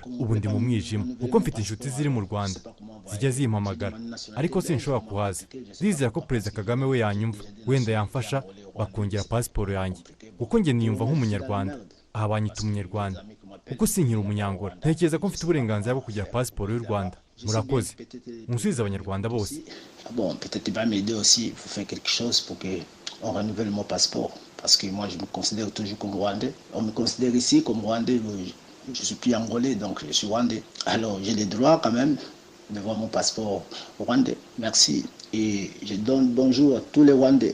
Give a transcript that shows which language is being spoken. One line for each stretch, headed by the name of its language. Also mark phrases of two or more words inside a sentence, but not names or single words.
Kinyarwanda: Ubu ndi mu mwijima, kuko mfite inshuti ziri mu Rwanda, zijya zimpamagara, ariko sinshobora kuhaza. Ndizera ko Perezida Kagame we yanyumva, wenda yamfasha bakongera pasiporo yanjye, kuko njye niyumva nk'umunyarwanda. Aha banyita umunyarwanda, kuko sinkiri umunyangola. Ntekereza ko mfite uburenganzira bwo kugira pasiporo y'u Rwanda. Murakoze, musubize abanyarwanda bose.
French: Bon, peut-être il va m'aider aussi, il faut faire quelque chose pour que on renouvelle mon passeport. parce que moi je me considère toujours comme Rwandais. On me considère ici comme Rwandais, je suis plus Angolais, donc je suis Rwandais. Alors j'ai les droits quand même de voir mon passeport rwandais. Merci et je donne bonjour à tous les Rwandais.